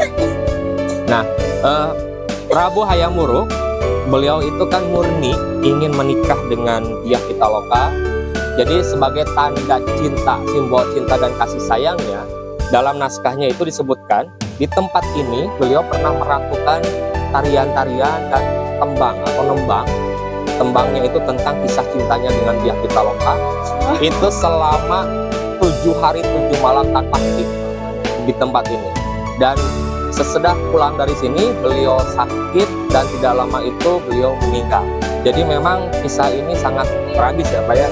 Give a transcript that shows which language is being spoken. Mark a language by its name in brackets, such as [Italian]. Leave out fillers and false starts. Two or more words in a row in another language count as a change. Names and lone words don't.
[Indonesian] Nah, Prabu Hayam Wuruk, beliau itu kan murni ingin menikah dengan Dyah Pitaloka. Jadi sebagai tanda cinta, simbol cinta dan kasih sayangnya, dalam naskahnya itu disebutkan di tempat ini beliau pernah melakukan tarian-tarian dan tembang atau nembang. Tembangnya itu tentang kisah cintanya dengan Dyah Pitaloka. Itu selama 7 hari 7 malam tanpa henti di tempat ini. Dan sesudah pulang dari sini beliau sakit dan tidak lama itu beliau meninggal. Jadi memang kisah ini sangat tragis ya Pak ya.